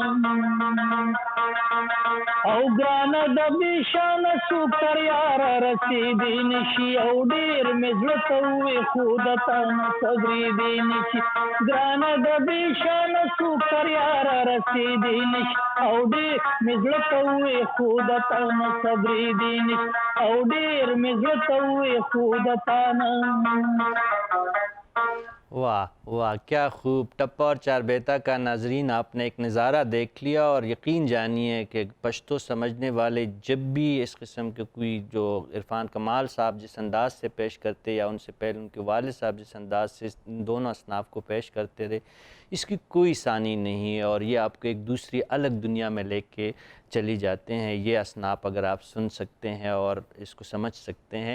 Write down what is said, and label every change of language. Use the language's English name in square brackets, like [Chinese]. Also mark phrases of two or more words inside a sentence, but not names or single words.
[Pashto] او ګرانه د بېشانه سوکر یاره رسېدی نشي او ډېر مې زړه ته ووې خو د تا نه صبرېدی نشي ګرانه د بېشانه سوکر یاره رسېدی نشي او ډېر مې زړه ته ووې خو د تا نه صبرېدی نشي او ډېر مې زړه ته ووې خو د تا نه [Urdu] واہ واہ، کیا خوب ٹپا اور چاربیتا کا ناظرین آپ نے ایک نظارہ دیکھ لیا، اور یقین جانیے کہ پشتو سمجھنے والے جب بھی اس قسم کے کوئی جو عرفان کمال صاحب جس انداز سے پیش کرتے یا ان سے پہلے ان کے والد صاحب جس انداز سے دونوں اصناف کو پیش کرتے رہے، اس کی کوئی ثانی نہیں ہے، اور یہ آپ کو ایک دوسری الگ دنیا میں لے کے چلی جاتے ہیں یہ اصناف اگر آپ سن سکتے ہیں اور اس کو سمجھ سکتے ہیں۔